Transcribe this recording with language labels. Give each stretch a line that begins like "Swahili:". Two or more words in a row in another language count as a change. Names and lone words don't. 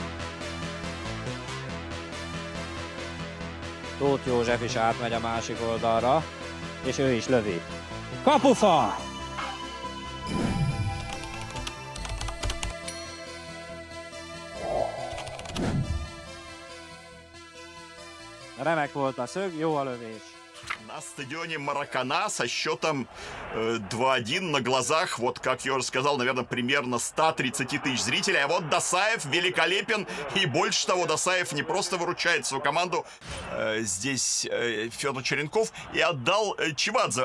Hungarian: Tóth József is átmegy a másik oldalra, és ő is lövi. Kapufa! Remek volt a szög, jó a lövés.
Russian: На стадионе Маракана со счетом 2-1 на глазах, вот как я уже сказал, наверное, примерно 130 тысяч зрителей. А вот Досаев великолепен, и больше того, Досаев не просто выручает свою команду. Здесь Федор Черенков и отдал Чивадзе.